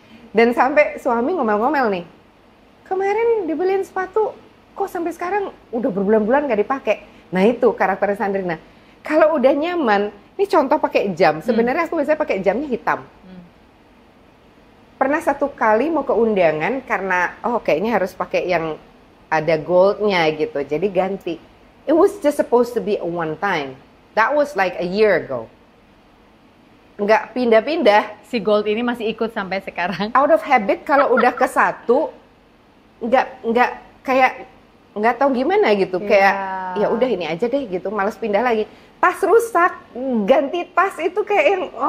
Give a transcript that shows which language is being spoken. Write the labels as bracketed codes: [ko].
[id] Dan sampai suami ngomel-ngomel nih, kemarin dibeliin sepatu, kok sampai sekarang udah berbulan-bulan nggak dipakai. Nah itu karakter Sandrina. Kalau udah nyaman, ini contoh pakai jam. Sebenarnya aku biasanya pakai jamnya hitam. Pernah satu kali mau ke undangan karena kayaknya harus pakai yang ada goldnya gitu, jadi ganti. [en] It was just supposed to be a one time. That was like a year ago. [id] Nggak pindah-pindah. Si gold ini masih ikut sampai sekarang. [en] Out of habit, [id] kalau udah ke satu, nggak kayak nggak tahu gimana gitu. Kayak ya udah ini aja deh gitu, malas pindah lagi. Tas rusak, ganti tas itu kayak yang